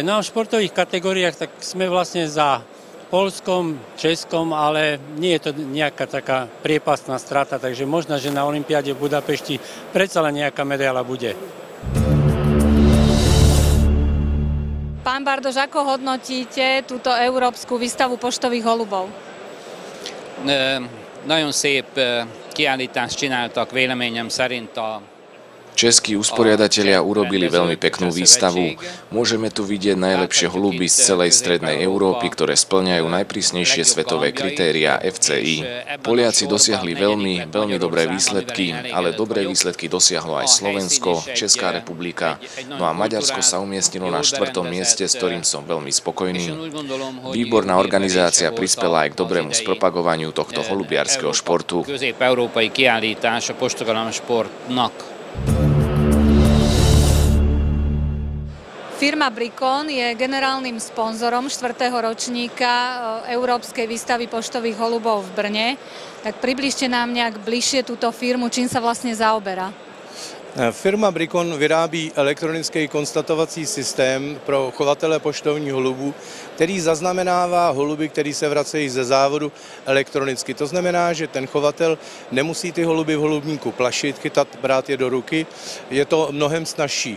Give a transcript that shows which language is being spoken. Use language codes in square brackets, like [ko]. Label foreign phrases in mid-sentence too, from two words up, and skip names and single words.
[sk] No a v športových kategóriách tak sme vlastne za Poľskom, Českom, ale nie je to nejaká taká priepastná strata, takže možno, že na olympiáde v Budapešti predsa len nejaká medaila bude. Pán Bardoš, ako hodnotíte túto Európsku výstavu poštových holubov? [hu] Nagyon szép kiállítást csináltak véleményem szerint a [sk] Českí usporiadatelia urobili veľmi peknú výstavu. Môžeme tu vidieť najlepšie holuby z celej strednej Európy, ktoré spĺňajú najprísnejšie svetové kritériá FCI. Poliaci dosiahli veľmi dobré výsledky, ale dobré výsledky dosiahlo aj Slovensko, Česká republika, no a Maďarsko sa umiestnilo na 4. mieste, s ktorým som veľmi spokojný. Výborná organizácia prispela aj k dobrému spropagovaniu tohto holubiarskeho športu. [hu] Közép-európai kiállítás a postagalom sportnak. [sk] Firma Bricon je generálnym sponzorom 4. ročníka Európskej výstavy poštových holubov v Brne. Tak približte nám nejak bližšie túto firmu, čím sa vlastne zaoberá. [cs] Firma Bricon vyrábí elektronický konstatovací systém pro chovatele poštovních holubů, který zaznamenává holuby, které se vracejí ze závodu elektronicky. To znamená, že ten chovatel nemusí ty holuby v holubníku plašit, chytat, brát je do ruky. Je to mnohem snazší.